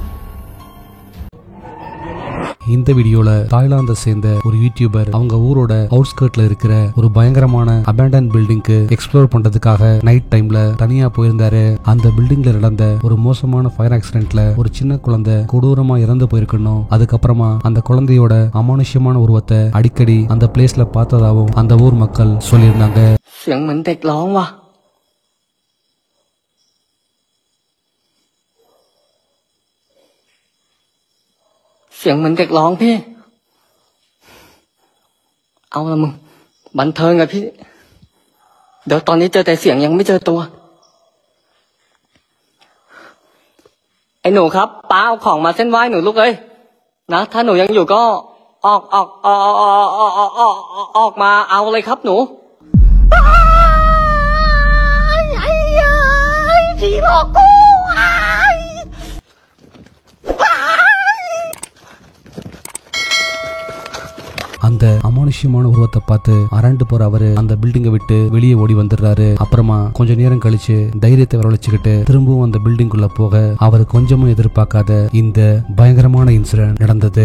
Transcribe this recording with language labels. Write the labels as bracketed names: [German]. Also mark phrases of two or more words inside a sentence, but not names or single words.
[Tamil] இந்த வீடியோல தாய்லாந்தை சேர்ந்த ஒரு யூடியூபர் அவங்க ஊரோட அவுட்ஸ்கர்ட்ல இருக்கிற ஒரு பயங்கரமான [English] abandoned buildingக்கு [Tamil] எக்ஸ்ப்ளோர் பண்றதுக்காக [English] night timeல [Tamil] தனியா போயிருந்தாரு. அந்த பில்டிங்ல நடந்த ஒரு மோசமான [English] fire accidentல [Tamil] ஒரு சின்ன குழந்தை கொடூரமா இறந்து போயிருக்கணும். அதுக்கப்புறமா அந்த குழந்தையோட அமானுஷ்யமான உருவத்தை அடிக்கடி அந்த பிளேஸ்ல பார்த்ததாவும் அந்த ஊர் மக்கள் சொல்லியிருந்தாங்க. [Thai] เสียงเหมือนเด็กร้องพี่เอาละมึงบันเทิงอะพี่เดี๋ยวตอนนี้เจอแต่เสียงยังไม่เจอตัว ไอ้หนูครับป้าเอาของมาเส้นไหว้หนูลูกเอ้ยนะถ้าหนูยังอยู่ก็ออกมาเอาเลยครับหนูไอ้ผีหลอกกู [Tamil] அந்த அமானுஷ்யமான உருவத்தை பார்த்து அரண்டு போற அவரு அந்த பில்டிங்கை விட்டு வெளியே ஓடி வந்துடுறாரு. அப்புறமா கொஞ்ச நேரம் கழிச்சு தைரியத்தை வரவழைச்சுக்கிட்டு திரும்பவும் அந்த பில்டிங்குள்ள போக அவர் கொஞ்சமும் எதிர்பார்க்காத இந்த பயங்கரமான இன்சிடென்ட் நடந்தது.